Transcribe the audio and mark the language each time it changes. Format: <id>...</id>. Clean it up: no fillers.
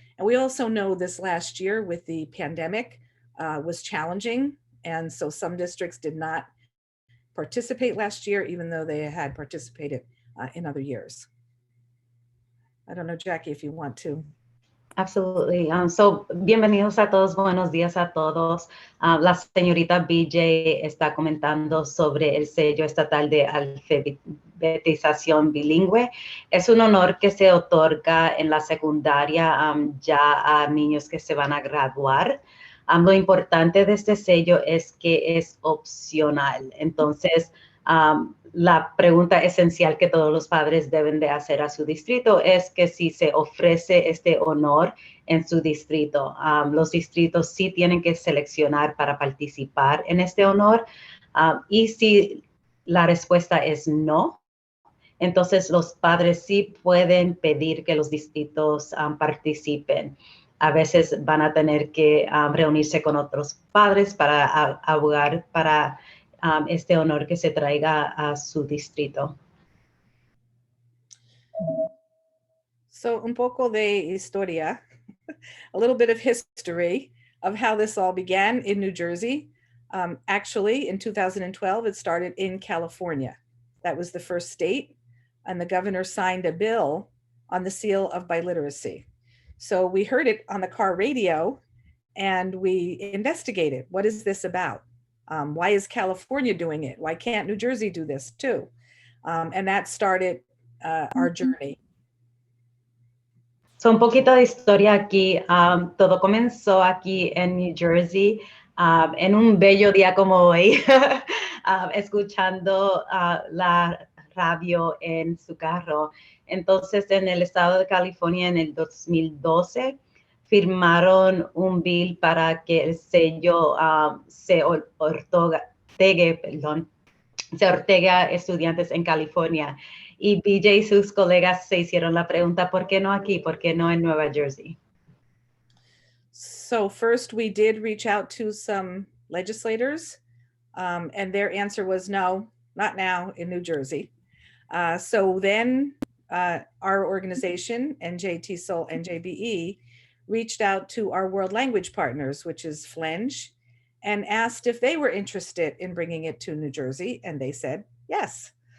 <en>And we also know this last year with the pandemic was challenging. And so some districts did not participate last year, even though they had participated in other years. I don't know, Jackie, if you want to. Absolutely.</en> <es>Bienvenidos a todos, buenos días a todos. La señorita BJ está comentando sobre el sello estatal de alfabetización bilingüe. Es un honor que se otorga en la secundaria ya a niños que se van a graduar. Lo importante de este sello es que es opcional. Entonces, la pregunta esencial que todos los padres deben de hacer a su distrito es que si se ofrece este honor en su distrito, los distritos sí tienen que seleccionar para participar en este honor, y si la respuesta es no, entonces los padres sí pueden pedir que los distritos participen. A veces van a tener que reunirse con otros padres para abogar para este honor que se traiga a su distrito.</es> <en>So,</en> <es>un poco de historia,</es> <en>a little bit of history of how this all began in New Jersey. Actually, in 2012, it started in California. That was the first state, and the governor signed a bill on the seal of biliteracy. So we heard it on the car radio, and we investigated, what is this about? Why is California doing it? Why can't New Jersey do this too? And that started our journey.</en> <es>So, un poquito de historia aquí. Todo comenzó aquí en New Jersey, en un bello día como hoy, escuchando la radio en su carro. Entonces, en el estado de California, en el 2012, firmaron un bill para que el sello se ortega a estudiantes en California. Y BJ y sus colegas se hicieron la pregunta, ¿por qué no aquí? ¿Por qué no en Nueva Jersey?</es> <en>So first we did reach out to some legislators, and their answer was no, not now in New Jersey. So then our organization, NJTESOL-NJBE, reached out to our world language partners, which is FLENJ, and asked if they were interested in bringing it to New Jersey, and they said yes.</en>